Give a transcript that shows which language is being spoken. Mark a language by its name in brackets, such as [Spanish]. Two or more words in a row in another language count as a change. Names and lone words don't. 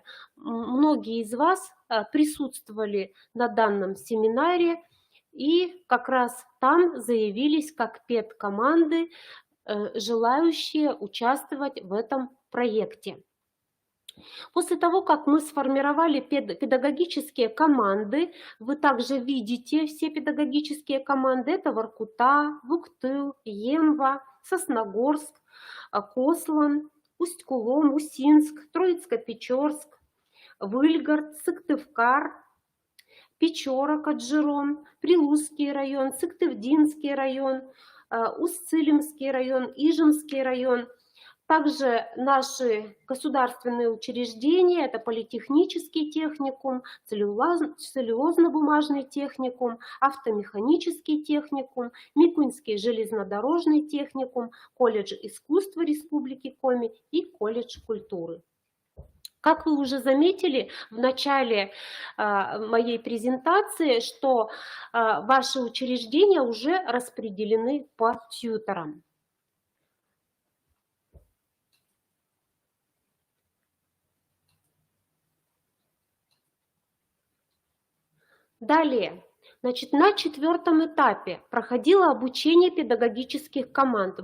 [Russian] Многие из вас присутствовали на данном семинаре, и как раз там заявились как педкоманды, желающие участвовать в этом проекте. После того, как мы сформировали педагогические команды, вы также видите все педагогические команды. Это Воркута, Вуктыл, Емва, Сосногорск, Кослан, Усть-Кулом, Усинск, Троицко-Печорск, Выльгард, Сыктывкар, Печора, Каджирон, Прилузский район, Сыктывдинский район, Усть-Цилимский район, Ижемский район. Также наши государственные учреждения, это политехнический техникум, целлюлозно-бумажный техникум, автомеханический техникум, Микуньский железнодорожный техникум, колледж искусства Республики Коми и колледж культуры. Как вы уже заметили в начале моей презентации, что ваши учреждения уже распределены по тьюторам. Далее, значит, на 4-м этапе проходило обучение педагогических команд.